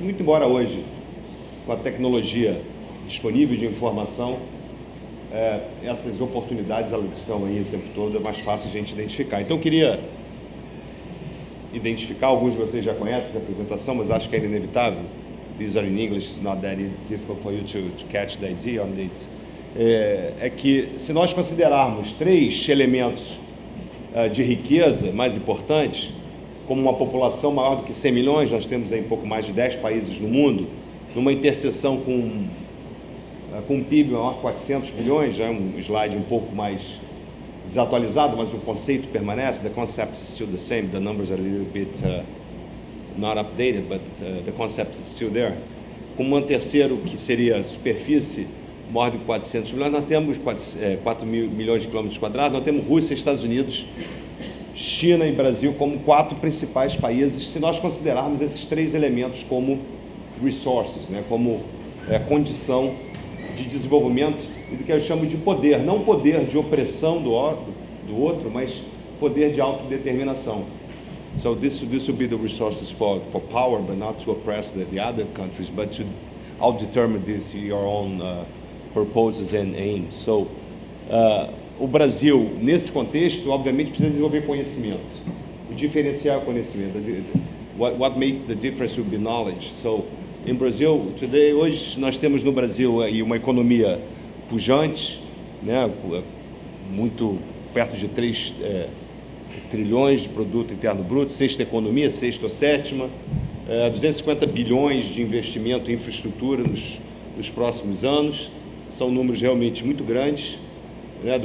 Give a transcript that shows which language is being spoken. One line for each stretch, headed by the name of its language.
Portuguese: Muito embora hoje, com a tecnologia disponível de informação, essas oportunidades elas estão aí o tempo todo, é mais fácil a gente identificar. Então eu queria identificar, alguns de vocês já conhecem essa apresentação, mas acho que é inevitável.
English: These are in English, it's not that difficult for you to catch the idea on it.
Portuguese: É que se nós considerarmos 3 elementos de riqueza mais importantes, como uma população maior do que 100 milhões, nós temos aí pouco mais de 10 países no mundo, numa interseção com um PIB maior de 400 bilhões, já é um slide um pouco mais desatualizado, mas o conceito permanece,
English: the concept is still the same, the numbers are a little bit not updated, but the concept is still there.
Portuguese: Como um terceiro, que seria superfície maior de 400 milhões, nós temos 4 milhões de quilômetros quadrados, nós temos Rússia, Estados Unidos, China e Brasil como 4 principais países, se nós considerarmos esses 3 elementos como resources, né, como condição de desenvolvimento e do que eu chamo de poder, não poder de opressão do outro, mas poder de autodeterminação.
English: So this will be the resources for power, but not to oppress the other countries, but to outdetermine this your own purposes and aims.
Portuguese: So o Brasil, nesse contexto, obviamente precisa desenvolver conhecimento, diferenciar o conhecimento.
English: What makes the difference will be knowledge. So in Brazil today,
Portuguese: hoje nós temos no Brasil aí uma economia pujante, né, muito perto de 3 trilhões de produto interno bruto, 6ª economia, 6ª ou 7ª, 250 bilhões de investimento em infraestrutura nos próximos anos, são números realmente muito grandes, né?